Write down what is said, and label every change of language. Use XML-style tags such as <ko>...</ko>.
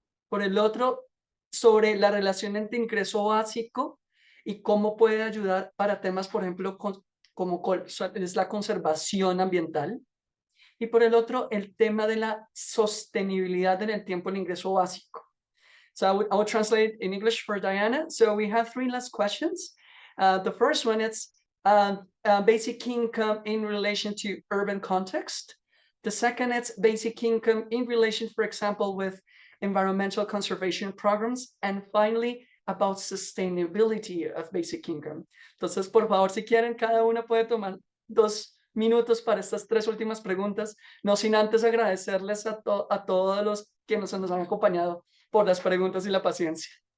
<es>Por el otro, sobre la relación entre ingreso básico y cómo puede ayudar para temas, por ejemplo, como es la conservación ambiental. Y por el otro, el tema de la sostenibilidad en el tiempo del ingreso básico.</es> <en>So I will translate in English for Diana. So we have three last questions. The first one is basic income in relation to urban context. The second is basic income in relation, for example, with environmental conservation programs. And finally, about sustainability of basic income.</en> <es>Entonces, por favor, si quieren, cada una puede tomar 2 minutos para estas tres últimas preguntas, no sin antes agradecerles a todos los que nos han acompañado por las preguntas y la paciencia.</es>